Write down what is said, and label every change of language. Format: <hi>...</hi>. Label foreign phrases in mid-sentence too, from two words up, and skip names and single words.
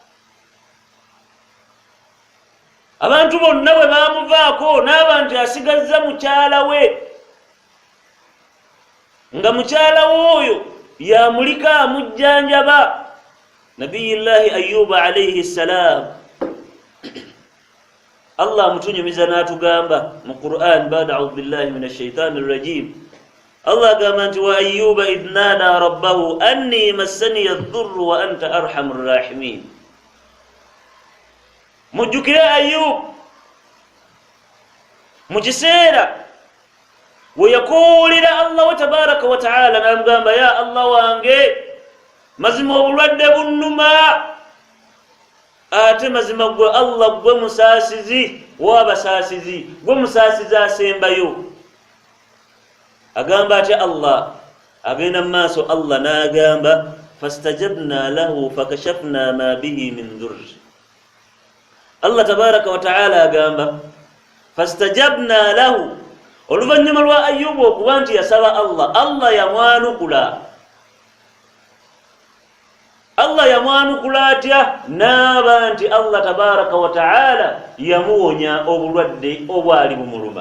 <lg>Abantu bonna bwe bamuvaako n'aba nti asigazza mukyala we, nga mukyala w'oyo yamulika amujjanjaba.</lg> <ar>نبي الله أيوب عليه السلام</ar> <lg>Allah mutunyumiza n'atugamba mu Qur'an</lg> <ar>بعد أعوذ بالله من الشيطان الرجيم.</ar> <lg>Allah agamba nti</lg> <ar>وأيوب إذ نادى ربه أني مسني الضر وأنت أرحم الراحمين.</ar> <lg>Mujjukire Ayyub mu kiseera we yakoowolera</lg> <ar>الله تبارك وتعالى</ar> <lg>n'amugamba</lg> <ar>يا الله</ar> <lg>wange mazima obulwadde bunnuma ate mazima gwe Allah gwe musaasizi w'abasaasizi gwe musaasizi asembayo. Agamba ati Allah agenda mu maaso Allah n'agamba</lg> <ar>فاستجبنا له فكشفنا ما به من ضر. الله تبارك وتعالى</ar> <lg>agamba</lg> <ar>فاستجبنا له.</ar> <lg>Oluvannyuma lwa Ayyubu okuba nti yasaba Allah yamwanukula. Allah yamwanukula atya? N'aba nti</lg> <ar>الله تبارك وتعالى</ar> <lg>yamuwonya obulwadde obwali bumuluma.</lg>